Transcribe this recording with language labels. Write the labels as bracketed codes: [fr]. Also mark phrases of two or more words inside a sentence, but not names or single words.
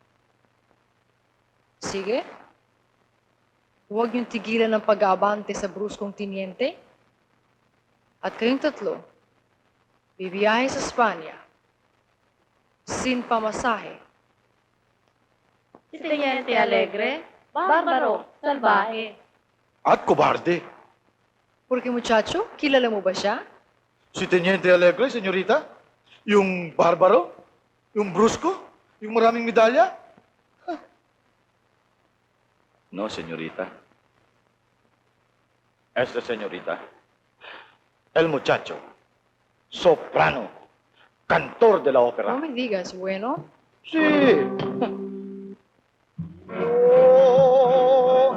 [tl] Sige, huwag niyong tigilan ng pag-aabante sa bruskong tiniente. At kayong tatlo, bibiyahe sa Espanya, sin pamasahe. Si Teniente Alegre, barbaro, salbahe. At kobarde. [es] Porque muchacho, [tl] kilala mo ba siya? Si Teniente Alegre, senyorita? Yung barbaro? Yung brusko? Yung maraming medalya? [es] No, senyorita. Esta señorita, el muchacho, soprano, cantor de la ópera. No me digas, bueno. Sí. Oh.